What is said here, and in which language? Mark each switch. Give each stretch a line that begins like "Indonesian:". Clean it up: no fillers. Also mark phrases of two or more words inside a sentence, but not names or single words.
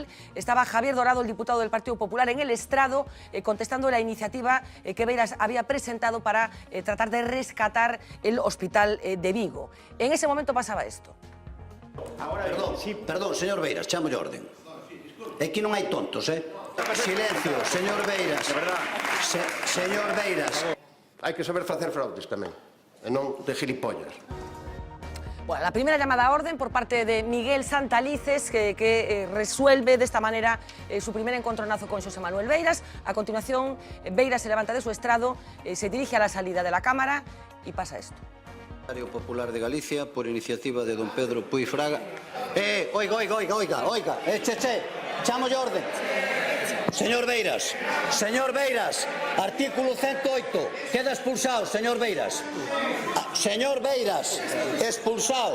Spanish: Estaba Javier Dorado, el diputado del Partido Popular, en el estrado, contestando la iniciativa que Beiras había presentado para tratar de rescatar el hospital de Vigo. En ese momento pasaba esto.
Galician: Perdón, señor Beiras, chamo de orden. Aquí non hai tontos, Silencio, señor Beiras. Señor Beiras. Hai que saber facer fraudes tamén, e non de gilipollas.
Spanish: Bueno, la primera llamada a orden por parte de Miguel Santalices, que resuelve de esta manera su primer encontronazo con Xosé Manuel Beiras. A continuación, Beiras se levanta de su estrado, se dirige a la salida de la Cámara y pasa esto.
Galician: Partido Popular de Galicia, por iniciativa de don Pedro Puy Fraga. Oiga, chamo de orden.
Spanish: Señor Beiras, artículo 108, queda expulsado, señor Beiras. Señor Beiras, expulsado.